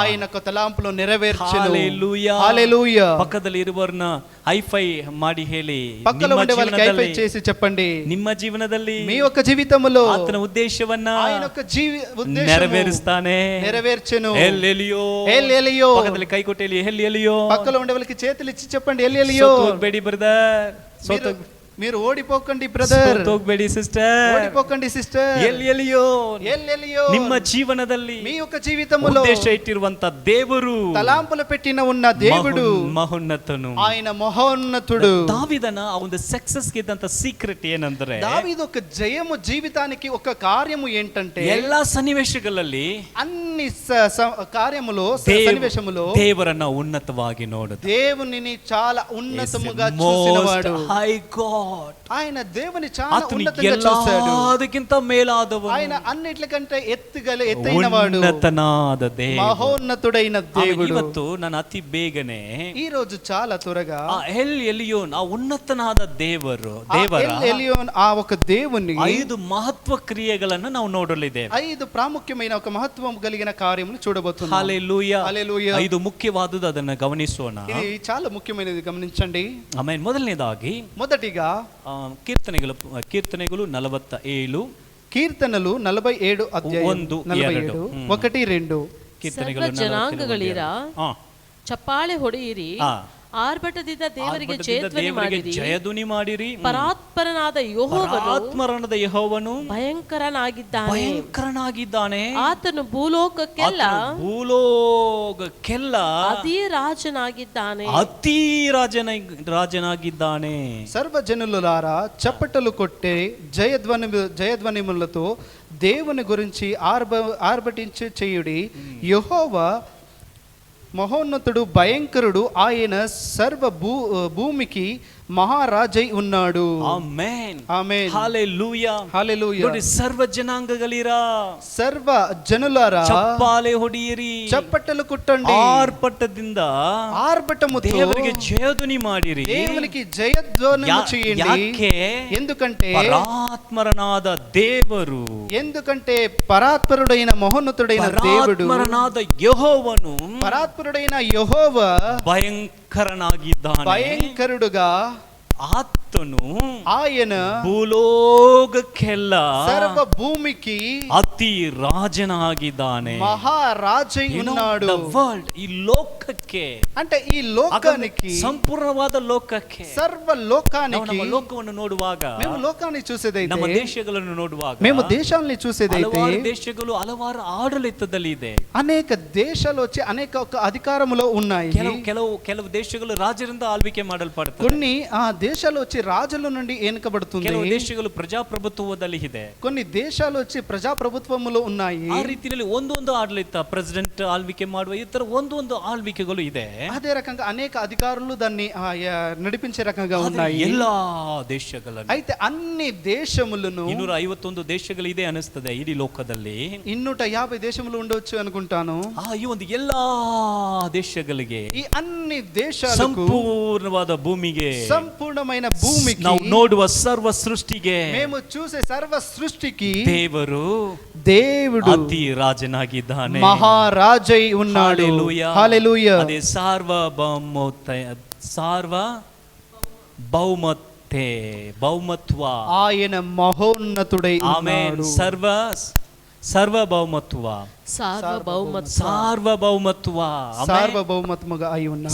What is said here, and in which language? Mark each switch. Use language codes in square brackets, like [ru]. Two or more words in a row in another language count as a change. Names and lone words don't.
[te] ఆయన యొక్క తలంపులు నెరవేర్చెను. హల్లెలూయా. హల్లెలూయా. [kn] ಪಕ್ಕದಲ್ಲಿ ಇರುವವರನ್ನ ಹೈಫೈ ಮಾಡಿ ಹೇಳಿ, [te] పక్కలో ఉండే వాళ్ళకి హైఫై చేసి చెప్పండి, [kn] ನಿಮ್ಮ ಜೀವನದಲ್ಲಿ [te] మీ యొక్క జీవితములో [kn] ಆತನ ಉದ್ದೇಶವನ್ನ [te] ఆయన యొక్క ఉద్దేశము [kn] ನೆರವೇರಿಸ್ತಾನೆ. [te] నెరవేర్చెను. [kn] ಎಲ್ ಎಲಿಯೋ. [te] ఎల్ ఎలియో. [kn] ಪಕ್ಕದಲ್ಲಿ ಕೈ ಕೊಟ್ಟೇಲಿ ಎಲ್ ಎಲಿಯೋ. [te] పక్కలో ఉండే వాళ్ళకి చేతులు ఇచ్చి చెప్పండి, ఎల్ ఎలియో. [kn] ಹೋಗ್ಬೇಡಿ ಬ್ರದರ್, [te] మీరు ఓడిపోకండి బ్రదర్, [kn] ಹೋಗ್ಬೇಡಿ ಸಿಸ್ಟರ್, [te] ఓడిపోకండి సిస్టర్. [kn] ಎಲ್ ಎಲಿಯೋ. [te] ఎల్ ఎలియో. [kn] ನಿಮ್ಮ ಜೀವನದಲ್ಲಿ [te] మీ యొక్క జీవితములో [kn] ಉದ್ದೇಶ ಇಟ್ಟಿರುವಂತ ದೇವರು, [te] తలాంపులు పెట్టిన ఉన్న దేవుడు [kn] ಮಹೋನ್ನತನು, [te] ఆయన మహోన్నతుడు. [kn] ದಾವಿದನ ಆ ಒಂದು ಸಕ್ಸಸ್ ಗೆ ಇದ್ದಂತ ಸೀಕ್ರೆಟ್ ಏನಂದ್ರೆ, [te] దావీదు ఒక జయము జీవితానికి ఒక కార్యము ఏంటంటే, [kn] ಎಲ್ಲಾ ಸನ್ನಿವೇಶಗಳಲ್ಲಿ [te] అన్ని కార్యములో సన్నివేశములో [kn] ದೇವರನ್ನ ಉನ್ನತವಾಗಿ ನೋಡುದು. [te] దేవునిని చాలా ఉన్నతముగా చూసినవాడు. [en] High God. [te] ఆయన దేవుని చాలా [kn] ಆತನು [te] ఉన్నతంగా చూశాడు. [kn] ಎಲ್ಲದಕ್ಕಿಂತ ಮೇಲಾದವನು, [te] ఆయన అన్నిట్లకంటే ఎత్తైనవాడు, [kn] ಉನ್ನತನಾದ ದೇವರು, [te] మహోన్నతుడైన దేవుడు. [kn] ಇವತ್ತು ನಾನು ಅತಿ ಬೇಗನೆ [te] ఈ రోజు చాలా త్వరగా [kn] ಆ ಎಲ್ ಎಲಿಯೋನ್, ಆ ಉನ್ನತನಾದ ದೇವರ [te] ఎల్ ఎలియోన్, ఆ ఒక దేవుని [kn] 5 ಮಹತ್ವ ಕ್ರಿಯೆಗಳನ್ನು ನಾವು ನೋಡಲಿದ್ದೇವೆ. [te] 5 ప్రాముఖ్యమైన ఒక మహత్వం కలిగిన కార్యములు చూడబోతున్నాం. హల్లెలూయా. హల్లెలూయా. [kn] 5 ముఖ్ಯವಾದುದು, ಅದನ್ನ ಗಮನಿಸೋಣ. [te] ఇది చాలా ముఖ్యమైనది, గమనించండి. [kn] ಆಮೇಲೆ ಮೊದಲನೇದಾಗಿ [te] మొదటిగా [kn] ಕೀರ್ತನೆಗಳು 47, కీర్తనలు 47 అధ్యాయం 47 1, 2. ಕೀರ್ತನೆಗಳು ಜನಾಂಗಗಳಿರ ಚಪ್ಪಾಳೆ ಹೊಡೆಯಿರಿ, ಆರ್ಭಟದಿಂದ ದೇವರಿಗೆ ಜಯಧ್ವನಿ ಮಾಡಿರಿ. ಪರಾತ್ಪರನಾದ ಯೆಹೋವನು ಭಯಂಕರನಾಗಿದ್ದಾನೆ. ಆತನು ಭೂಲೋಕಕ್ಕೆಲ್ಲ ಅತಿ ರಾಜನಾಗಿದ್ದಾನೆ. [te] సర్వజనులారా చప్పటలు కొట్టే జయధ్వనిములతో దేవుని గురించి ఆర్భటించి చేయుడి. యెహోవా మహోన్నతుడు, భయంకరుడు, ఆయన సర్వ భూమికి మహారాజై ఉన్నాడు. ఆమేన్ ఆమేన్. హల్లెలూయా హల్లెలూయా. [kn] ನೋಡಿ ಸರ್ವ ಜನಾಂಗಗಳಿರ [te] సర్వ జనులారా [kn] ಚಪ್ಪಾಳೆ ಹೊಡೆಯಿರಿ, [te] చప్పట్టలు కుట్టండి, [kn] ಆರ್ಭಟದಿಂದ [te] ఆర్భటముతో [kn] ದೇವರಿಗೆ ಜಯಧ್ವನಿ ಮಾಡಿರಿ. [te] దేవునికి జయధ్వనులు చేయండి. [kn] ಯಾಕೆ? [te] ఎందుకంటే [kn] ಪರಾತ್ಮರನಾದ ದೇವರು, [te] ఎందుకంటే పరాత్పరుడైన మహోన్నతుడైన దేవుడు, [kn] ಪರಾತ್ಮರನಾದ ಯೆಹೋವನು [te] పరాత్పరుడైన యెహోవా [kn] ಭಯಂಕರನಾಗಿದ್ದಾನೆ. [te] భయంకరుడుగా [kn] ಆತನು [te] ఆయన [kn] ಭೂಲೋಕಕ್ಕೆಲ್ಲ [te] సర్వ భూమికి [kn] ಅತಿ ರಾಜನಾಗಿದ್ದಾನೆ. [te] మహారాజై ఉన్నాడు. [en] The world, [kn] ಈ ಲೋಕಕ್ಕೆ, [te] అంటే ఈ లోకానికి, [kn] ಸಂಪೂರ್ಣವಾದ ಲೋಕಕ್ಕೆ, [te] సర్వ [kn] ನಾವು [te] లోకానికి, [kn] ನಮ್ಮ ಲೋಕವನ್ನು ನೋಡುವಾಗ, [te] మేము లోకాన్ని చూసేదైతే, [kn] ನಮ್ಮ ದೇಶಗಳನ್ನು ನೋಡುವಾಗ, [te] మేము దేశాలని చూసేదైతే, [kn] ಹಲವಾರು ದೇಶಗಳು ಹಲವಾರು ಆಡಳಿತದಲ್ಲಿ ಇದೆ. [te] అనేక దేశాలు వచ్చి అనేక ఒక అధికారములో ఉన్నాయి. [kn] ಕೆಲವು ದೇಶಗಳು ರಾಜರಿಂದ ಆಳ್ವಿಕೆ ಮಾಡಲ್ಪಡುತ್ತವೆ. [te] కొన్ని ఆ దేశాలు వచ్చి రాజుల నుండి ఎన్నుకబడుతుంది. [kn] ಕೆಲವು ದೇಶಗಳು ಪ್ರಜಾಪ್ರಭುತ್ವದಲ್ಲಿ ಇದೆ. [te] కొన్ని దేశాలు వచ్చి ప్రజాప్రభుత్వములో ఉన్నాయి. [kn] ಆ ರೀತಿಯಲ್ಲಿ ಒಂದೊಂದು ಆಡಳಿತ, ಪ್ರೆಸಿಡೆಂಟ್ ಆಳ್ವಿಕೆ ಮಾಡುವ ಈ ತರ ಒಂದೊಂದು ಆಳ್ವಿಕೆಗಳು ಇದೆ. [te] అదే రకంగా అనేక అధికారులు దాన్ని నడిపించే రకంగా ఉన్నాయి [kn] ಎಲ್ಲಾ ದೇಶಗಳಲ್ಲಿ. [te] అయితే అన్ని దేశములను [kn] 251 ದೇಶಗಳಿದೆ ಅನಿಸ್ತದೆ ಇಡೀ ಲೋಕದಲ್ಲಿ. [te] 250 దేశములు ఉండవచ్చు అనుకుంటాను. [kn] ಈ ಒಂದು ಎಲ್ಲಾ ದೇಶಗಳಿಗೆ, [te] ఈ అన్ని దేశాలకు, [kn] ಸಂಪೂರ್ಣವಾದ ಭೂಮಿಗೆ, [te] సంపూర్ణమైన భూమికి, [kn] ನಾವು ನೋಡುವ ಸರ್ವ ಸೃಷ್ಟಿಗೆ, [te] మేము చూసే సర్వ సృష్టికి దేవుడు [kn] ಅತಿ ರಾಜನಾಗಿದ್ದಾನೆ, [te] మహారాజై ఉన్నాడు. హల్లెలూయా. [kn] ಅದೇ ಭೌಮತ್ವ, [te] ఆయన మహోన్నతుడై ఉన్నాడు. [kn] ಸಾರ್ವಭೌಮತ್ವ, [te] సార్వభౌమత్వముగా అయి ఉన్నాడు.